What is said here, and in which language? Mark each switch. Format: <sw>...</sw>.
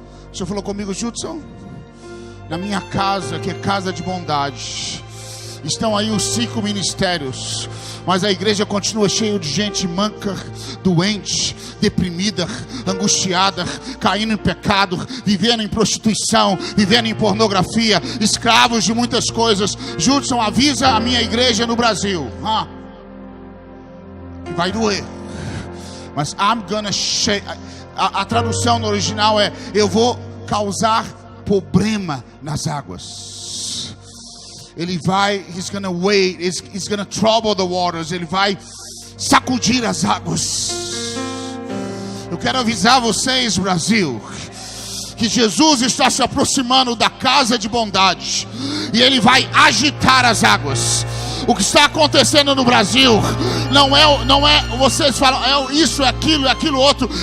<pt>O senhor falou comigo, Judson? Na minha casa, que é casa de bondade, estão aí os 5 ministérios, mas a igreja continua cheia de gente manca, doente, deprimida, angustiada, caindo em pecado, vivendo em prostituição, vivendo em pornografia, escravos de muitas coisas. Judson, avisa a minha igreja no Brasil, que vai doer, mas</pt> <en>I'm gonna shake.</en> <pt>A tradução no original é: eu vou causar problema nas águas. Ele vai,</pt> <en>he's gonna wait, he's gonna trouble the waters.</en> <pt>Ele vai sacudir as águas. Eu quero avisar vocês, Brasil, que Jesus está se aproximando da casa de bondade e Ele vai agitar as águas. O que está acontecendo no Brasil não é, vocês falam, é isso, é aquilo outro.</pt>